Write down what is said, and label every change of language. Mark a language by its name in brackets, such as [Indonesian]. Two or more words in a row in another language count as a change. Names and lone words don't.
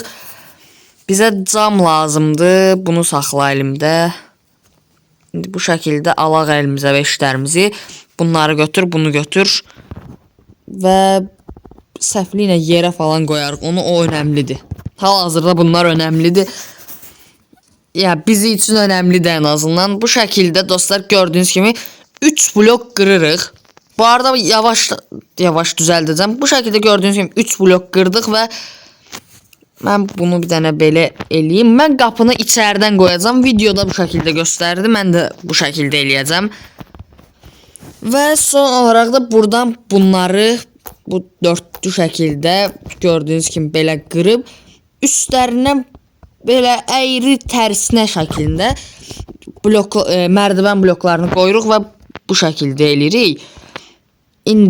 [Azerbaijani] Bizə cam lazımdır. Bunu saxla elimdə. İndi bu şəkildə alaq əlimizə və işlərimizi. Bunları götür, bunu götür. Və səhvliklə yerə falan qoyarıq. O önəmlidir. Hal-hazırda bunlar önəmlidir. [Turkish] Ya bizi için önemli de en azından. [Azerbaijani] Bu şəkildə dostlar gördüğünüz kimi 3 blok qırırıq. Bu arada yavaş düzəldəcəm. Bu şəkildə gördüğünüz kimi 3 blok qırdıq və mən bunu bir dənə belə eləyim. Mən qapını içərdən qoyacağam. Videoda bu şəkildə göstərdi. Mən də bu şəkildə eləyəcəm. Və son olaraq da buradan bunları bu dörtlü şəkildə gördüğünüz kimi belə qırıb üstlərindən belə əyri tərsinə şəklində merdiven bloklarını qoyuruq və bu şəkildə eləyirik.